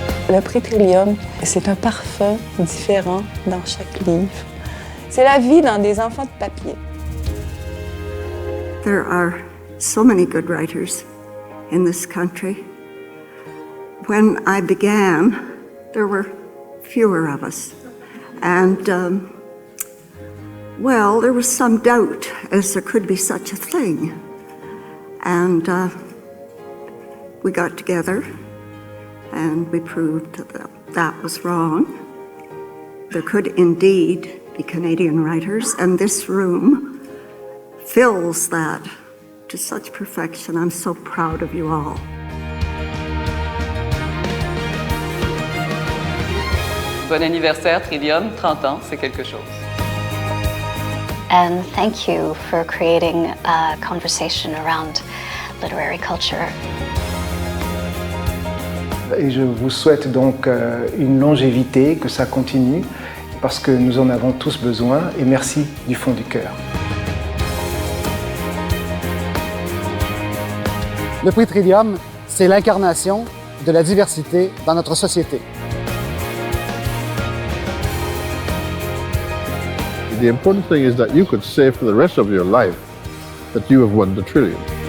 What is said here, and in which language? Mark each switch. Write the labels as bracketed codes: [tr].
[fr] Le prix Trillium, c'est un parfum différent dans chaque livre. C'est la vie dans des enfants de papier. [en] There are so many good writers in this country. When I began, there were fewer of us. And, well, there was some doubt as there could be such a thing. And we got together and we proved that that was wrong. There could indeed be Canadian writers, and this room fills that to such perfection. I'm so proud of you all. [fr] Bon anniversaire, Trillium, 30 ans, c'est quelque chose. [en] And thank you for creating a conversation around literary culture. [fr] Et je vous souhaite donc une longévité, que ça continue, parce que nous en avons tous besoin, et merci du fond du cœur. Le prix Trillium, c'est l'incarnation de la diversité dans notre société. [en] The important thing is that you could say for the rest of your life that you have won the Trillium.